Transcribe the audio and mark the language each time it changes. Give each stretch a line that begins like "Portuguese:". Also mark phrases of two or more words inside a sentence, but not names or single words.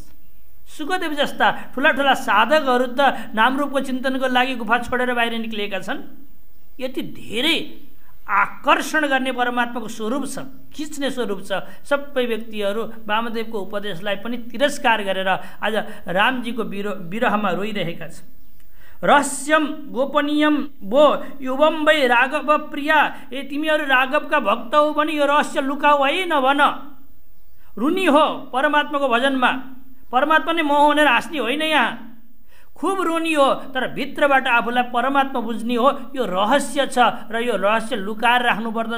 Nepali: सुखदेव जस्ता ठुला ठुला साधकहरू त नामरूपको चिन्तनको लागि गुफा छोडेर बाहिर निक्लिएका छन्। यति धेरै आकर्षण गर्ने परमात्माको स्वरूप छ, खिच्ने स्वरूप छ। सबै व्यक्तिहरू वामदेवको उपदेशलाई पनि तिरस्कार गरेर आज रामजीको विरहमा रोइरहेका छन्।
Sanskrit: रहस्यम गोपनीयम वो युवम वै राघव प्रिया।
Nepali: ए तिमीहरू राघवका भक्त हो भने यो रहस्य लुकाऊ है नभन। रुनी हो परमात्माको भजनमा, परमात्मा नै मोह भनेर हाँस्ने होइन। यहाँ खुब रुनी हो, तर भित्रबाट आफूलाई परमात्मा बुझ्ने हो। यो रहस्य छ र यो रहस्य लुकाएर राख्नुपर्दछ।